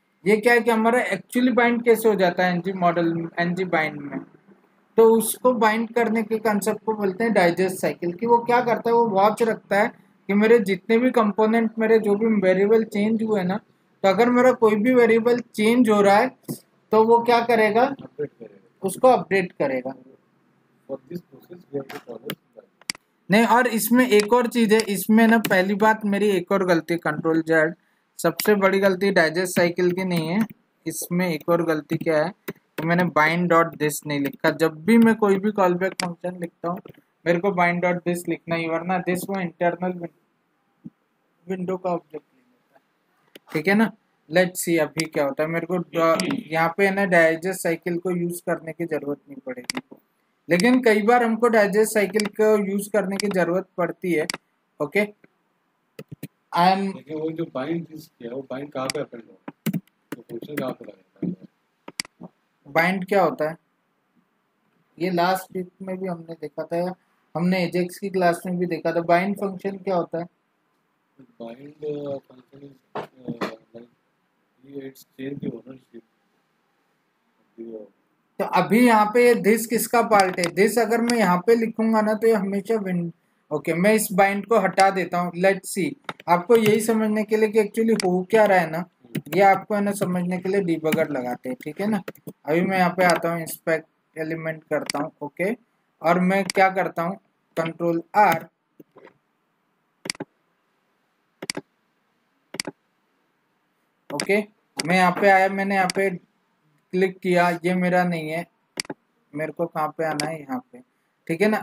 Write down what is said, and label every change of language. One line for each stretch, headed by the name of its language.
Hindi: ये क्या है कि हमारा एक्चुअली बाइंड कैसे हो जाता है NG मॉडल, NG बाइंड में, तो उसको बाइंड करने के कंसेप्ट को बोलते हैं डाइजेस्ट साइकिल। कि वो क्या करता है, वो वॉच रखता है कि मेरे जितने भी कंपोनेंट, मेरे जो भी वेरिएबल चेंज हुए ना, तो अगर मेरा कोई भी वेरिएबल चेंज हो रहा है तो वो क्या करेगा, अपडेट करेगा। उसको अपडेट करेगा।
English: For this process we have to follow that.
Hindi: नहीं, और इसमें एक और चीज है, इसमें ना पहली बात मेरी एक और गलती, Ctrl+Z, सबसे बड़ी गलती डाइजेस्ट साइकिल की नहीं है, इसमें एक और गलती क्या है, तो मैंने bind.this नहीं लिखा। जब भी मैं कोई भी कॉलबैक फंक्शन लिखता हूँ मेरे को bind.this लिखना ही, वरना दिस वो इंटरनल विंडो का ऑब्जेक्ट नहीं होता है। ठीक है ना? लेट्स सी अभी क्या होता है। मेरे को यहाँ पे है ना डाइजेस्ट साइकिल को यूज करने की जरूरत नहीं पड़ेगी, लेकिन कई बार हमको डाइजेस्ट साइकिल को यूज करने की जरूरत पड़ती है। ओके, आई एम लेकिन वो जो बाइंड किया है वो बाइंड कहाँ पे अपेंड होगा, तो फंक्शन कहाँ पे लगेगा? बाइंड क्या होता है, ये लास्ट वीक में भी हमने देखा था, हमने एजेक्स की क्लास में भी देखा था। बाइंड फंक्शन क्या होता है?
English: Bind function is like it's change the ownership of the
Hindi: तो अभी यहाँ पे दिस किसका पार्ट है? दिस अगर मैं यहाँ पे लिखूंगा ना तो ये हमेशा ओके, मैं इस बाइंड को हटा देता हूँ। लेट्स सी, आपको यही समझने के लिए कि एक्चुअली हो क्या रहा है ना, ये आपको है ना समझने के लिए डिबगर लगाते हैं। ठीक है ना? अभी मैं यहाँ पे आता हूँ, इंस्पेक्ट एलिमेंट करता हूँ। ओके, और मैं क्या करता हूँ, Ctrl+R, ओके, मैं यहाँ पे आया, मैंने यहाँ पे क्लिक किया, ये मेरा नहीं है, मेरे को कहाँ पे आना है, यहाँ पे। ठीक है ना?